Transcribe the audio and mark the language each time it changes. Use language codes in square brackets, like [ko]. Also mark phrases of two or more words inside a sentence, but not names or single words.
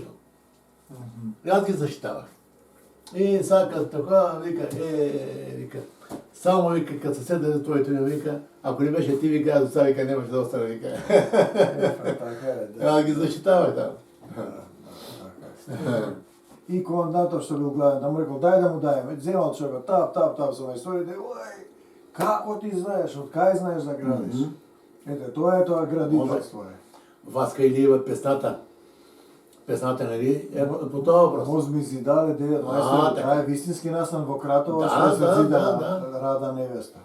[bg] И аз ги защитавах. И сега като така, вика, само вика, като се седна за твоето име, вика, ако не беше ти, вика, аз доста, вика, нямаше да остана, вика. Аз ги защитавах там. [mk] И командантов што бил главен, да му рекол, дај да му дајме, вземал човека, тап, со историите, како ти знаеш, од кај знаеш да градиш? Ете, тоа е тоа градителство е. Васка Илиева песната. [bg] Песната, нали, е по това въпрос. [mk] Возми зидале 9 мајстори, тоа е вистински настан во Кратово, што се зида Рада невеста.